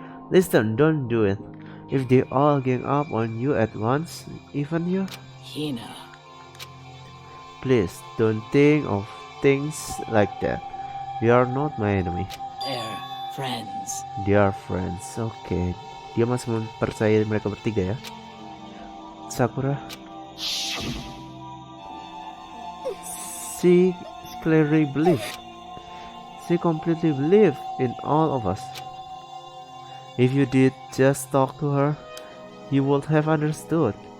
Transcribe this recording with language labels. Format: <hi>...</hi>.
<en>Listen, don't do it. If they all gang up on you at once, even you, Hina. please don't think of things like that. They are not my enemy. They're friends. They are friends.</en> <id>Oke, dia masih mempercayai mereka bertiga ya.</id> <en>Sakura, she clearly believed. She completely believed in all of us. If you did just talk to her, you would have understood.</en>